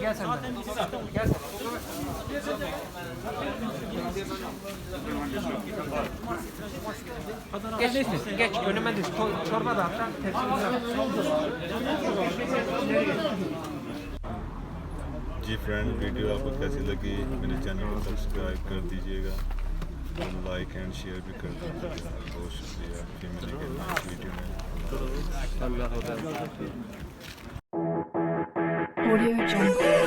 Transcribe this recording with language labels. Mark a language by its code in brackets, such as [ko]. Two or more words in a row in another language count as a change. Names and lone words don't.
[tr] Gel sen de. Gel sen. Geç üstüne, geç. Önüme düş. Çorba da hatta. [hi] जी फ्रेंड, वीडियो आपको कैसी लगी? मेरे चैनल को सब्सक्राइब कर दीजिएगा और [en] like and share [hi] भी कर दीजिएगा। बहुत शुक्रिया। फिर मिलेंगे [en] next video [hi] में। [en] Audio Jungle.